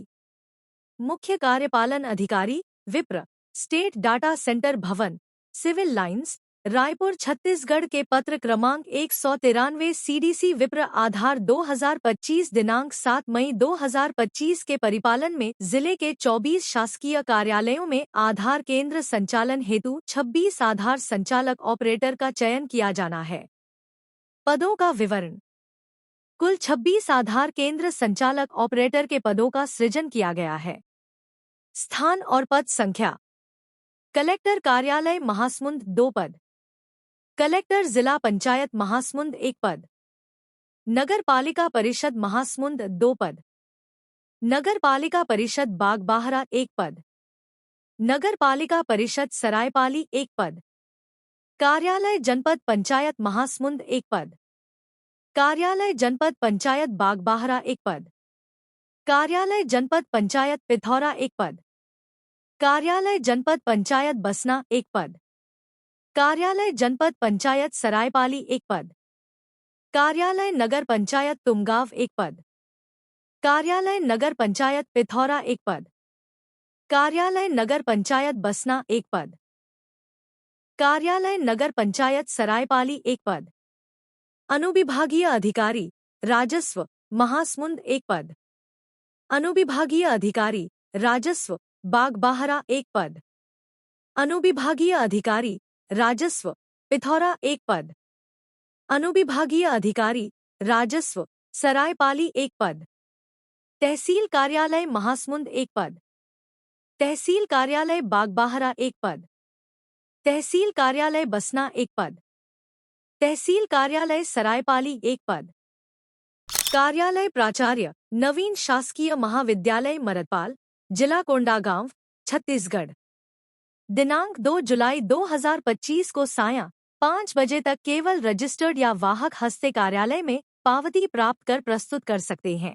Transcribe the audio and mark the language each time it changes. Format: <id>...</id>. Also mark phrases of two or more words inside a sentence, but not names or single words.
<hi>मुख्य कार्यपालन अधिकारी विप्र स्टेट डाटा सेंटर भवन सिविल लाइंस रायपुर छत्तीसगढ़ के पत्र क्रमांक 193 CDC विप्र आधार 2025 दिनांक 7 मई 2025 के परिपालन में जिले के 24 शासकीय कार्यालयों में आधार केंद्र संचालन हेतु 26 आधार संचालक ऑपरेटर का चयन किया जाना है। पदों का विवरण। कुल 26 आधार केंद्र संचालक ऑपरेटर के पदों का सृजन किया गया है। स्थान और पद संख्या। कलेक्टर कार्यालय महासमुंद 2 पद। कलेक्टर जिला पंचायत महासमुंद 1 पद। नगर पालिका परिषद महासमुंद 2 पद। नगर पालिका परिषद बागबाहरा 1 पद। नगर पालिका परिषद सरायपाली 1 पद। कार्यालय जनपद पंचायत महासमुंद 1 पद। कार्यालय जनपद पंचायत बागबाहरा 1 पद। कार्यालय जनपद पंचायत पिथौरा 1 पद। कार्यालय जनपद पंचायत बसना 1 पद। कार्यालय जनपद पंचायत सरायपाली 1 पद। कार्यालय नगर पंचायत तुमगांव 1 पद। कार्यालय नगर पंचायत पिथौरा 1 पद। कार्यालय नगर पंचायत बसना 1 पद। कार्यालय नगर पंचायत सरायपाली 1 पद। अनुविभागीय अधिकारी राजस्व महासमुंद 1 पद। अनुविभागीय अधिकारी राजस्व बागबाहरा 1 पद। अनुविभागीय अधिकारी राजस्व पिथौरा 1 पद। अनुविभागीय अधिकारी राजस्व सरायपाली 1 पद। तहसील कार्यालय महासमुंद 1 पद। तहसील कार्यालय बागबाहरा 1 पद। तहसील कार्यालय बसना 1 पद। तहसील कार्यालय सरायपाली 1 पद। कार्यालय प्राचार्य नवीन शासकीय महाविद्यालय मरदपाल जिला कोंडागांव छत्तीसगढ़। दिनांक 2 जुलाई 2025 को सायं 5 बजे तक केवल रजिस्टर्ड या वाहक हस्ते कार्यालय में पावती प्राप्त कर प्रस्तुत कर सकते हैं।</hi>